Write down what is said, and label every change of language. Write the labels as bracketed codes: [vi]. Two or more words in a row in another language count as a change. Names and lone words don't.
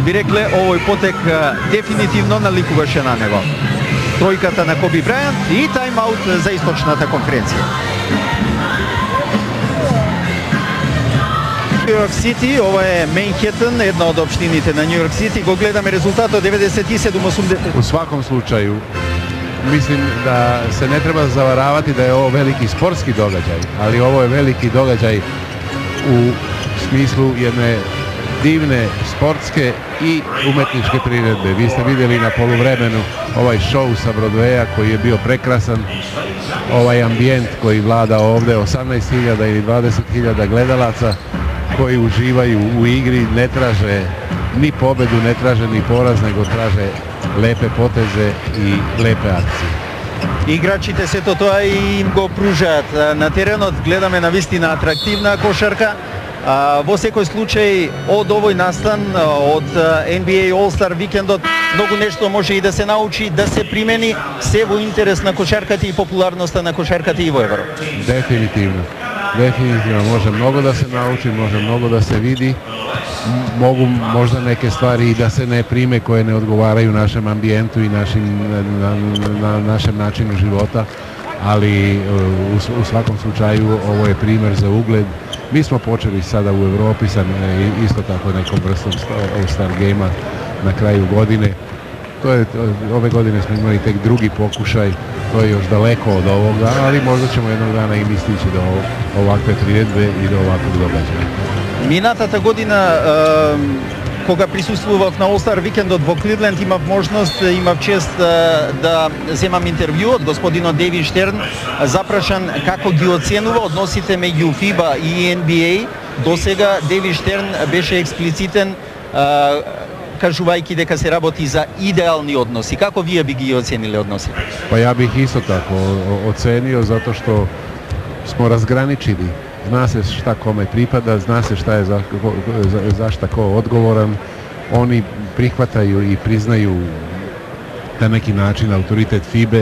[mk] Би рекле, овој потек дефинитивно наликуваше на него. Тројката на Коби Брајант и тайм-аут за источната конференција. Нью-Йорк Сити, ова е Менхетен, една од општините на Нью-Йорк Сити. Го гледаме резултатот 97-80. [sr] U svakom slučaju, mislim da se ne treba zavaravati da je ovo veliki sportski događaj, ali ovo je veliki događaj u smislu jedne divne sportske i umetničke priredbe. Vi ste vidjeli na poluvremenu ovaj show sa Broadwaya koji je bio prekrasan, ovaj ambijent koji vlada ovdje, 18.000 ili 20.000 gledalaca koji uživaju u igri, ne traže ni pobedu, ne traže ni poraz, nego traže lepe poteze i lepe akcije. [mk] Играчите сето тоа и им го пружаат на теренот. Гледаме на вистина атрактивна кошарка. Во секој случај од овој настан, од NBA All-Star викендот, многу нешто може и да се научи, да се примени, се во интерес на кошарката и популярноста на кошарката и во Европа. [sr] Definitivno. Definitivno može mnogo da se nauči, može mnogo da se vidi. Mogu možda neke stvari i da se ne prime koje ne odgovaraju našem ambijentu i našem načinu života, ali u svakom slučaju ovo je primjer za ugled. Mi smo počeli sada u Europi sa isto tako nekom vrstom [en] All-Star game-a [sr] na kraju godine. Ove godine smo imali tek drugi pokušaj, to je još daleko od ovoga, ali možda ćemo jednog dana i mi stići do ovakve priredbe i do ovakvog događaja. [mk] Минатата година, кога присуствував на All-Star викендот во Кливленд, имав можност, имав чест да земам интервју од господинот Дейвид Штерн, запрашан како ги оценува односите меѓу FIBA и NBA. До сега Дейвид Штерн беше експлицитен, кажувајќи дека се работи за идеални односи. Како вие би ги оценили односите? [sr] Pa ja bih isto tako ocenio zato što smo razgraničili. Zna se šta kome pripada, zna se šta je za šta ko odgovoran. Oni prihvataju i priznaju na neki način autoritet FIBE.